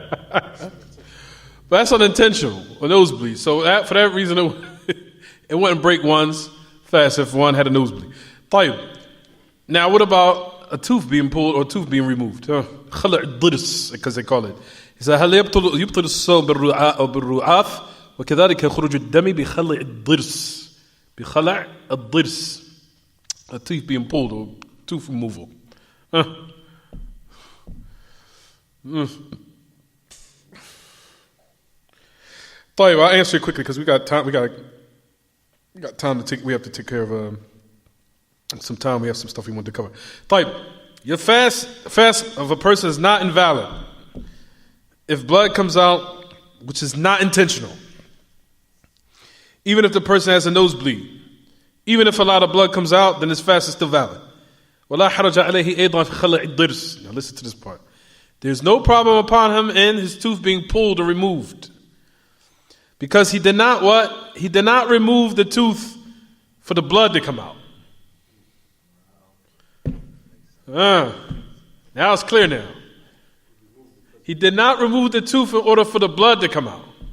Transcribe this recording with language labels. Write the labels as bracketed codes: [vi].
[en] But that's unintentional, a nosebleed. So for that reason, it wouldn't break one's fast if one had a nosebleed. [ar] طيب. [en] Now, what about a tooth being pulled or a tooth being removed? [ar] خلع الضرس, [en] because they call it. He said, [ar] هل يبطل الصوم بالرعاف وكذلك خروج الدم بخلع الضرس. بخلع الضرس. [en] A tooth being pulled or tooth removal. [ar] طيب, [en] I'll answer it quickly because we got time. We got time to take. We have to take care of some time. We have some stuff we want to cover. [ar] طيب, [en] your fast of a person is not invalid if blood comes out which is not intentional. Even if the person has a nosebleed, even if a lot of blood comes out, then his fast is still valid. [ar] ولا حرج عليه أيضا في خلع الضرس. [en] Now listen to this part. There's no problem upon him in his tooth being pulled or removed. Because he did not what? He did not remove the tooth for the blood to come out. Now it's clear now. He did not remove the tooth in order for the blood to come out.